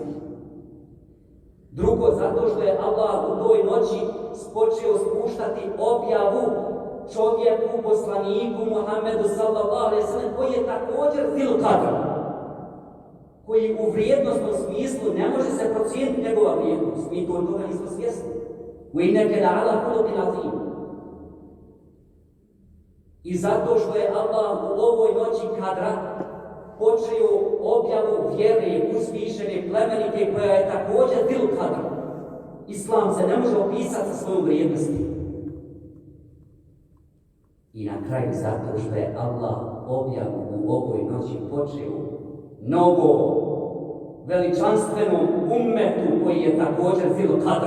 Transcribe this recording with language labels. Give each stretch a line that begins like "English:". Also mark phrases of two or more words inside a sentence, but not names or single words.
Bosnian: Drugo, zato što je Allah u toj noći počeo spuštati objavu čovjeku, poslaniku Muhammedu
Arabic: صلى الله عليه وسلم,
Bosnian: koji je također
Arabic: ذي القدر,
Bosnian: koji u vrijednostnom smislu ne može se procijeniti njegova vrijednost. Mi toga nismo svjesni.
Arabic: وإنك لعلى خلق عظيم.
Bosnian: I zato što je Allah u ovoj noći kadra počeo objavu vjere, uzvišene, plemenite, koja je također
Arabic: ذي القدر.
Bosnian: Islam se ne može opisati sa svojom vrijednosti. I na kraju zato što je Allah objavu u ovoj noći počeo novo veličanstvenom ummetu koji je također
Arabic: ذي القدر.